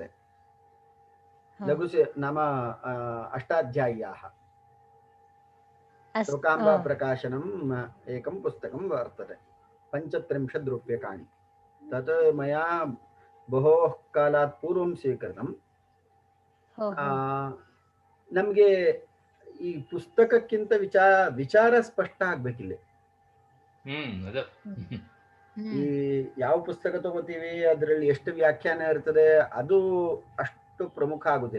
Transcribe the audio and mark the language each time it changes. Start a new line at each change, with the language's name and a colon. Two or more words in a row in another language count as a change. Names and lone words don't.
Sanskrit: लघु नाम अष्टाध्याय्याः चौकाम्बा प्रकाशनम् एकं पुस्तकं वर्तते, 35 रूप्यकाणि. तत् मया बहोः कालात् पूर्वं स्वीकृतं.
Kannada: ನಮಗೆ ಈ ಪುಸ್ತಕಕ್ಕಿಂತ ವಿಚಾರ ಸ್ಪಷ್ಟ ಆಗ್ಬೇಕಿಲ್ಲ. ಈ ಯಾವ ಪುಸ್ತಕ ತಗೋತೀವಿ ಅದರಲ್ಲಿ ಎಷ್ಟು ವ್ಯಾಖ್ಯಾನ ಇರ್ತದೆ ಅದು ಅಷ್ಟು ಪ್ರಮುಖ ಆಗುದಿಲ್ಲ.